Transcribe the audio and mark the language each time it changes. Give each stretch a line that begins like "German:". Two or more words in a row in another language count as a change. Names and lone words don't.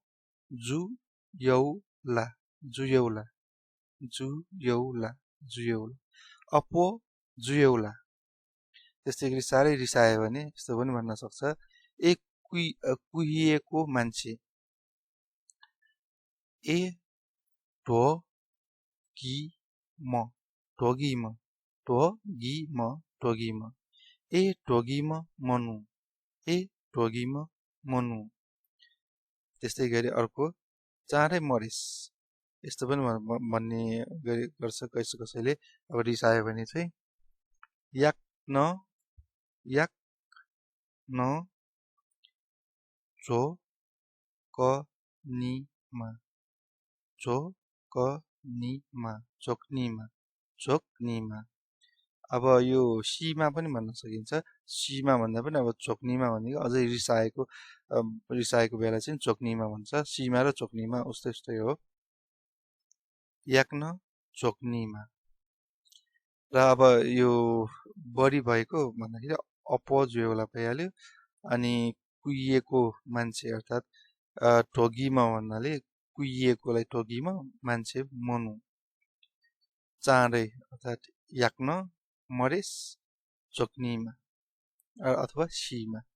Nepali: जुयौला जुयौला जुयौला जुयौला अपो जुयौला त्यस्तै गरी साह्रै रिसायो भने यस्तो पनि भन्न सक्छ एक कुहिएको मान्छे ए ढोगीम ढोगीम ढोगीम ढोगीम ए ढोगीम मनु ए ढोगीम मनु त्यस्तै गरी अर्को चाँडै मरिस यस्तो पनि भन्ने गर्छ कसैले अब रिसायो भने चाहिँ याक न झो क निमा झोकनीमा झोकनीमा अब यो सीमा पनि भन्न सकिन्छ सीमा भन्दा पनि अब चोक्नीमा भनेको अझै रिसाएको बेला चाहिँ चोक्नीमा भन्छ सीमा र चोक्नीमा उस्तै उस्तै हो याक्न चोक्नीमा र अब यो बढी भएको भन्दाखेरि अपजुएला भइहाल्यो अनि कुहिएको मान्छे अर्थात् ठोगीमा भन्नाले कुहिएकोलाई ठोगीमा मान्छे मनु चाँडै अर्थात् याक्न मरेस चोक्नीमा अथवा सीमा